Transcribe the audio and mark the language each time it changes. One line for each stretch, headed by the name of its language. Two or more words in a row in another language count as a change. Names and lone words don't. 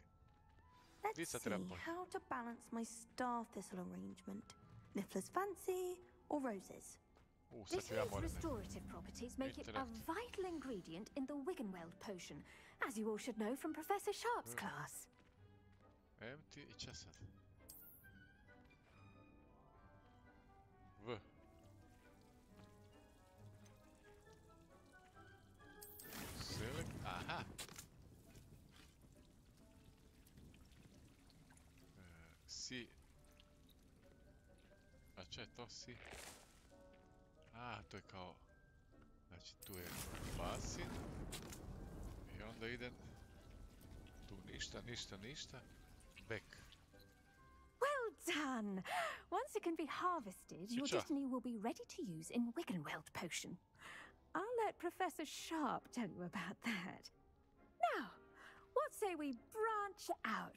English: Let's see how to balance my star thistle arrangement. Niffler's fancy or roses? Dittiny's restorative properties make it a vital ingredient in the Wiggenweld potion, as you all should know from Professor Sharp's class.
Croatian: Empty i česat. V.
English: Select. Aha. Si.
Croatian: A če je to si? A, to je kao... Znači, tu je basin. I onda idem... Tu ništa, ništa, ništa.
English: Back. Well done! Once it can be harvested, your dittany will be ready to use in Wiggenweld potion. I'll let Professor Sharp tell you about that. Now, what say we branch out?